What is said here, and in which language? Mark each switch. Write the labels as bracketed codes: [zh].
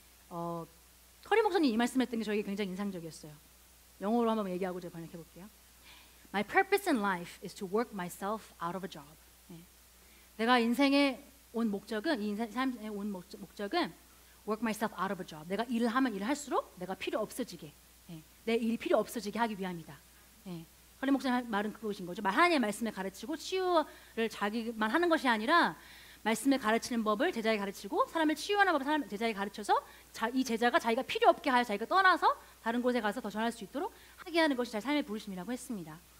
[ko] 커리 목사님 이 말씀했던 게 저에게 굉장히 인상적이었어요. 영어로 한번 얘기하고 제가 번역해 볼게요. [en] My purpose in life is to work myself out of a job. [ko] 내가 인생에 온 목적은 이 삶에 온 목적은 [en] work myself out of a job. [ko] 내가 일을 하면 일을 할수록 내가 필요 없어지게 내 일이 필요 없어지게 하기 위함이다. 커리 목사님 말은 그것인 거죠. 하나님의 말씀을 가르치고 치유를 자기만 하는 것이 아니라 말씀을 가르치는 법을 제자에게 가르치고 사람을 치유하는 법을 제자에게 가르쳐서 이 제자가 자기가 필요 없게 하여 자기가 떠나서 다른 곳에 가서 더 전할 수 있도록 하게 하는 것이 제 삶의 부르심이라고 했습니다.